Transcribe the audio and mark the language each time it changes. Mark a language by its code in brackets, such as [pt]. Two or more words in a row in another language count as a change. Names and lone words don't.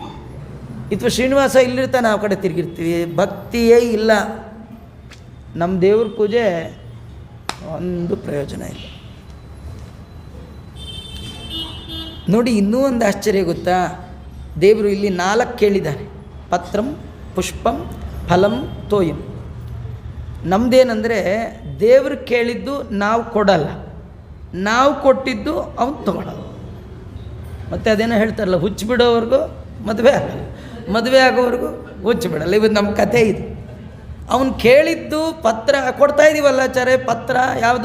[kn] ಅಥವಾ ಶ್ರೀನಿವಾಸ ಇಲ್ಲಿರ್ತಾನೆ, ನಾವು ಆ ಕಡೆ ತಿರುಗಿರ್ತೀವಿ. ಭಕ್ತಿಯೇ ಇಲ್ಲ. ನಮ್ಮ ದೇವ್ರ ಪೂಜೆ ಒಂದು ಪ್ರಯೋಜನ ಇಲ್ಲ ನೋಡಿ. ಇನ್ನೂ ಒಂದು ಆಶ್ಚರ್ಯ ಗೊತ್ತಾ? ದೇವರು ಇಲ್ಲಿ 4 ಕೇಳಿದ್ದಾರೆ: [sa] ಪತ್ರಂ, ಪುಷ್ಪಂ, ಫಲಂ, ತೋಯಂ. [kn] ನಮ್ಮದೇನೆಂದರೆ ದೇವರು ಕೇಳಿದ್ದು ನಾವು ಕೊಡಲ್ಲ, ನಾವು ಕೊಟ್ಟಿದ್ದು ಅವನು ತಗೊಳ್ಳಲ್ಲ. ಮತ್ತು ಅದೇನೋ ಹೇಳ್ತಾರಲ್ಲ, ಹುಚ್ಚು ಬಿಡೋವರೆಗೂ ಮದುವೆ ಆಗಲ್ಲ, ಮದುವೆ ಆಗೋವರೆಗೂ ಹುಚ್ಚು ಬಿಡಲ್ಲ. ಇವತ್ತು ನಮ್ಮ ಕಥೆ ಇದು. ಅವನು ಕೇಳಿದ್ದು ಪತ್ರ ಕೊಡ್ತಾ ಇದ್ದೀವಲ್ಲ ಆಚಾರ್ಯ, ಪತ್ರ ಯಾವುದು?